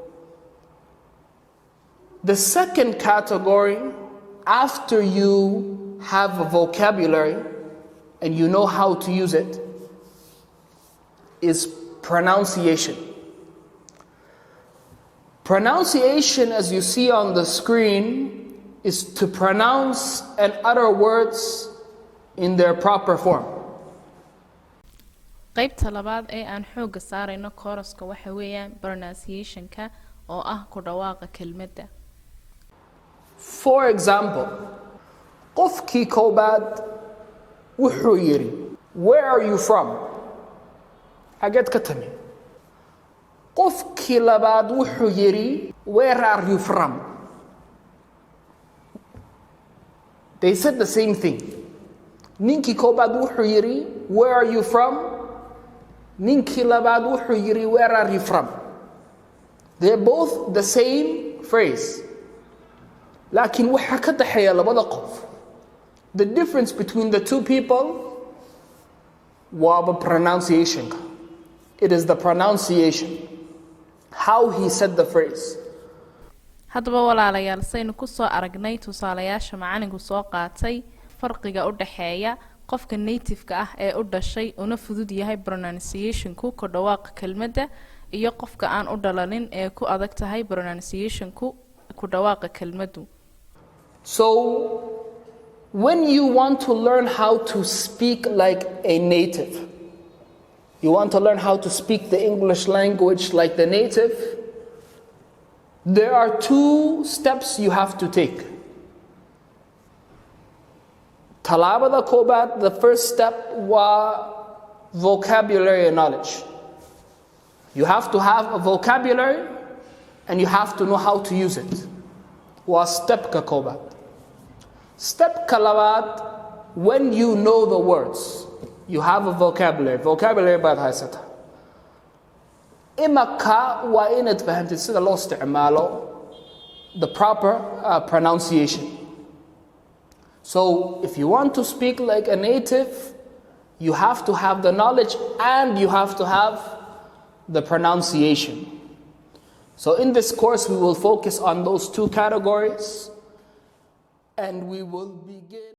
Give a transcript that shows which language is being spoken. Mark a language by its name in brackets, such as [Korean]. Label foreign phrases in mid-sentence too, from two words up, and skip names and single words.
[English] The second category, after you have a vocabulary and you know how to use it, is pronunciation. Pronunciation, as you see on the screen, is to pronounce and utter words in their proper form. [Somali] qaybta labaad ee aan xooga saarayno kooraska waxa weeyaan pronunciation-ka oo ah ku dhawaaqa kelmadda. [English] For example, [Somali] qofkii koobaad wuxuu yiri, [English] where are you from? [Somali] Xageed ka timi? Qofkii labaad wuxuu yiri, [English] where are you from? They said the same thing. [Somali] Ninkii koobaad wuxuu yiri, [English] where are you from? [Somali] Ninkii labaad wuxuu yiri, [English] where are you from? They're both the same phrase. [Somali] Laakiin waxa ka dhaxeeya labada qof. [English] The difference between the two people waa pronunciation. It is the pronunciation. How he said the phrase. [Somali] haddaba walaalayaal saynu ku soo aragnay tusaalayaasha macalinku soo qaatay farqiga u dhaxeeya qofka native-ka ah ee u dhashay una fudud yahay pronunciation-ku ku dhawaaqa kelmadda iyo qofka aan u dhalanin ee ku adag tahay pronunciation-ku ku dhawaaqa kelmaddu. [English] So, when you want to learn how to speak like a native, you want to learn how to speak the English language like the native, there are 2 steps you have to take. [Somali] Talaabada koobaad, [English] the first step waa vocabulary and knowledge. You have to have a vocabulary and you have to know how to use it. [Somali] Waa stepka koobaad. Stepka labaad, [English] when you know the words, you have a vocabulary [Somali] baad haysata. Imaka waa inaad fahantid sida loo isticmaalo, [English] the proper pronunciation. So if you want to speak like a native, you have to have the knowledge and you have to have the pronunciation. So in this course, we will focus on those 2 categories, and we will begin.